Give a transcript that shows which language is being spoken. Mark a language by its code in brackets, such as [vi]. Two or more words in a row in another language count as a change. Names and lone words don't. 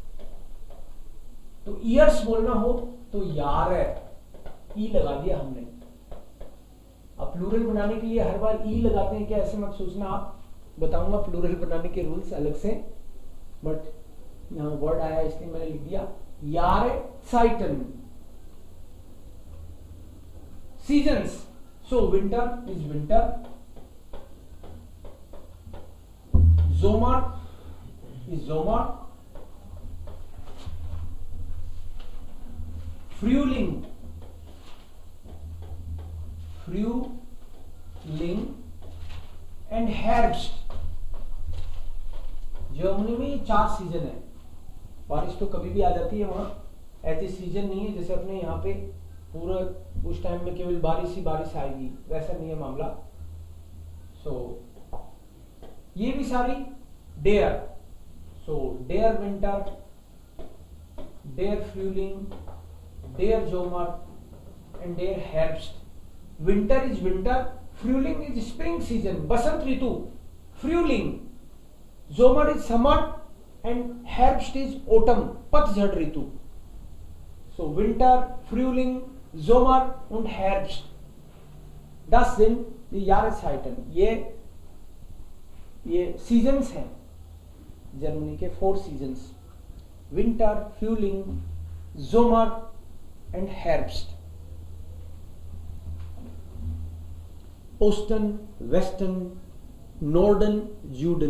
[hi] तो ईयर्स बोलना हो तो यार है, ई लगा दिया हमने. अब प्लूरल बनाने के लिए हर बार ई लगाते हैं क्या, ऐसे मत सोचना आप. बताऊंगा प्लूरल बनाने के रूल्स अलग से, बट यहाँ वर्ड आया इसलिए मैंने लिख दिया. [de] Jahreszeiten. Seasons. [en] So winter is winter. Sommer is Sommer. [de] Frühling. Frühling and Herbst. [hi] जर्मनी में ये 4 सीजन है. बारिश तो कभी भी आ जाती है वहां, ऐसी सीजन नहीं है जैसे अपने यहाँ पे पूरा उस टाइम में केवल बारिश ही बारिश आएगी, वैसा नहीं है मामला. सो ये भी सारी डेयर. [de] so der Winter, der Frühling, der Sommer and der Herbst. [en] winter is winter, Frühling is spring season, [hi] बसंत ऋतु. [en] Frühling, Sommer is summer and Herbst is autumn, [hi] पतझड़ ऋतु. [de] so Winter, Frühling, Sommer und Herbst. Das sind die Jahreszeiten. [hi] ये सीजन्स हैं जर्मनी के, 4 सीजन्स. [de] Winter, Frühling, Sommer and Herbst. Osten, Westen, Norden, Süden.